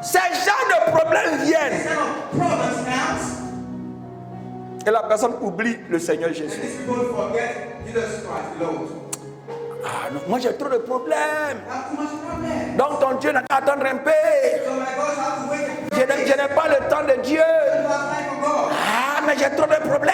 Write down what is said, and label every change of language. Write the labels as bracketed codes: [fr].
[fr] Ces genres de problèmes [en] This [fr] viennent. [en] kind of problems comes. [fr] Et la personne oublie le Seigneur Jésus. [en] And these people forget Jesus Christ, the Lord. [fr] Ah non, moi j'ai trop de problèmes. [en] I have too much problem. [fr] Donc ton Dieu n'a qu'à attendre un peu. [en] So my God have to wait a [fr] Je n'ai pas le temps de Dieu. [en] have time for God. [fr] Ah, mais j'ai trop de problèmes.